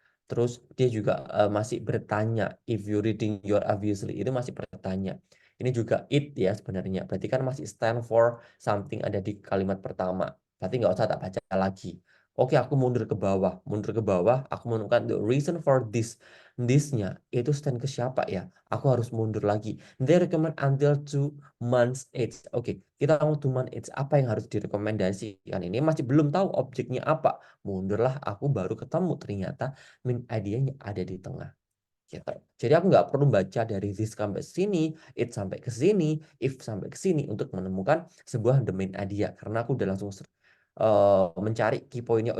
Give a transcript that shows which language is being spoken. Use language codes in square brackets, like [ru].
[id] Terus dia juga masih bertanya, [en] if you reading your obviously, [id] itu masih bertanya. Ini juga it ya sebenarnya. Berarti kan masih stand for something ada di kalimat pertama. Berarti nggak usah tak baca lagi. Oke, aku mundur ke bawah. Mundur ke bawah, aku menemukan the reason for this. This-nya itu stand ke siapa ya? Aku harus mundur lagi. [en] They recommend until 2 months age. [id] Oke, kita mau 2 months age. Apa yang harus direkomendasikan? Ini masih belum tahu objeknya apa. Mundurlah, aku baru ketemu ternyata min idea-nya ada di tengah gitu. Jadi aku nggak perlu baca dari this sampai sini, it sampai ke sini, if sampai ke sini untuk menemukan sebuah the main idea karena aku udah langsung mencari key point-nya.